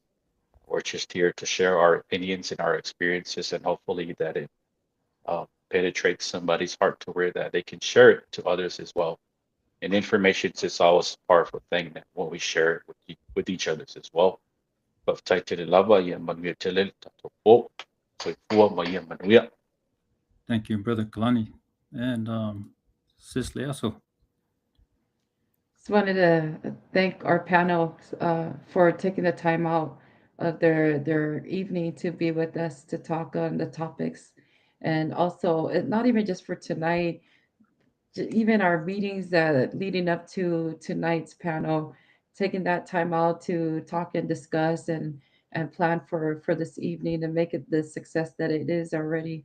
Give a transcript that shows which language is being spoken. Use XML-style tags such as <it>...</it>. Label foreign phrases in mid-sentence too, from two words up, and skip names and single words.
<en>We're just here to share our opinions and our experiences, and hopefully that it penetrates somebody's heart to where that they can share it to others as well. And information is always a powerful thing that when we share it with each others as well.</en> <sm>But lava ya manuia telel tato po, so fua ma ya manuia.</sm> <en>Thank you, Brother Kalani. And Sis Leaso. Just wanted to thank our panel for taking the time out of their evening to be with us to talk on the topics, and also not even just for tonight, even our meetings that leading up to tonight's panel, taking that time out to talk and discuss and plan for this evening and make it the success that it is already.</en>